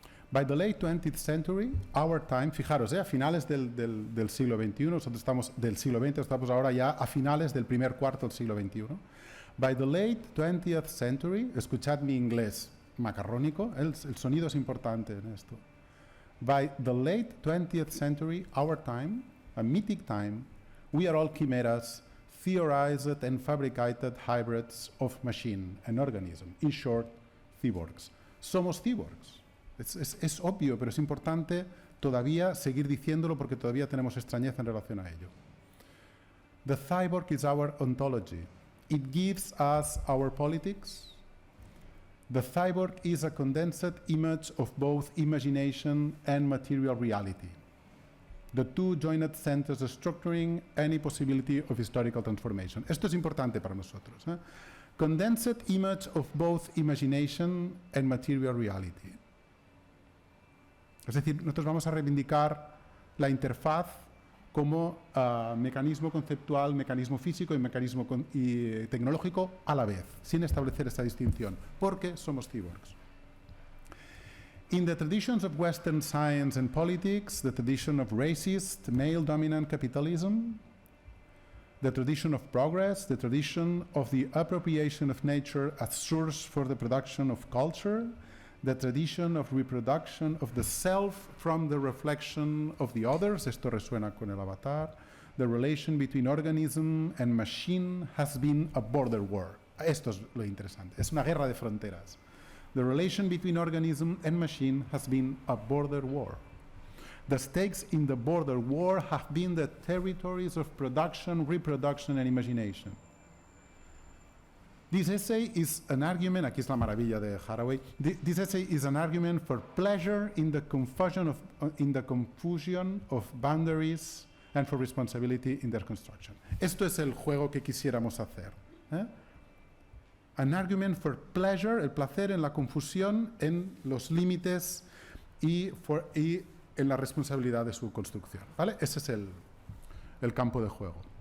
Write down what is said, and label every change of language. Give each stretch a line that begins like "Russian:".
English: By the late 20th century, our time,
Spanish: fijaros, a finales del siglo XXI, nosotros estamos del siglo XX, estamos ahora ya a finales del primer cuarto del siglo XXI.
English: By the late 20th century,
Spanish: escuchad mi inglés macarrónico, el sonido es importante en esto.
English: By the late 20th century, our time, a mythic time, we are all chimeras, theorized and fabricated hybrids of machine and organism, in short, cyborgs.
Spanish: Somos cyborgs. Es obvio, pero es importante todavía seguir diciéndolo porque todavía tenemos extrañeza en relación a ello.
English: The cyborg is our ontology. It gives us our politics. The cyborg is a condensed image of both imagination and material reality. The two joined centers structuring any possibility of historical transformation.
Spanish: Esto es importante para nosotros, ¿eh?
English: condensed image of both imagination and material reality.
Spanish: Es decir, nosotros vamos a reivindicar la interfaz como mecanismo conceptual, mecanismo físico y mecanismo tecnológico a la vez, sin establecer esta distinción, porque somos cyborgs.
English: In the traditions of Western science and politics, the tradition of racist, male-dominant capitalism, the tradition of progress, the tradition of the appropriation of nature as source for the production of culture, the tradition of reproduction of the self from the reflection of the others,
Spanish: esto resuena con el avatar,
English: the relation between organism and machine has been a border war.
Spanish: Esto es lo interesante, es una guerra de fronteras.
English: The relation between organism and machine has been a border war. The stakes in the border war have been the territories of production, reproduction, and imagination. This essay is an argument,
Spanish: aquí es la maravilla de Haraway,
English: this essay is an argument for pleasure in the confusion of boundaries and for responsibility in their construction.
Spanish: Esto es el juego que quisiéramos hacer.
English: An argument for pleasure,
Spanish: el placer en la confusión, en los límites y en la responsabilidad de su construcción. ¿Vale? Ese es el campo de juego.